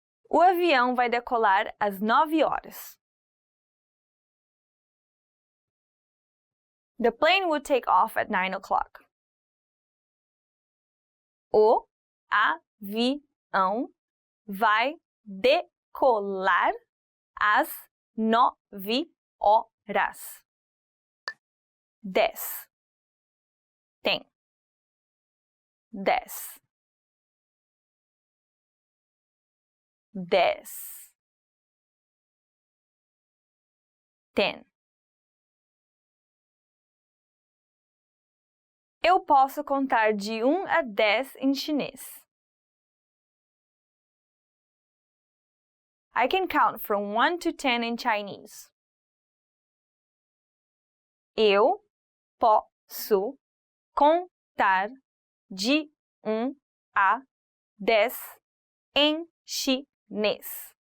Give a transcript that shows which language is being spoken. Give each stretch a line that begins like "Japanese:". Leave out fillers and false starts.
Portuguese: O avião vai decolar às 9 horas.
English: The plane would take off at 9 o'clock.
Portuguese: O avião vai decolar às 9 horas. 10. Tem. 10. 10. 10. Eu posso contar de 1 a 10 em chinês.
English: I can count from 1 to 10 in Chinese.
Portuguese: Eu posso contar de 1 a 10 em chinês.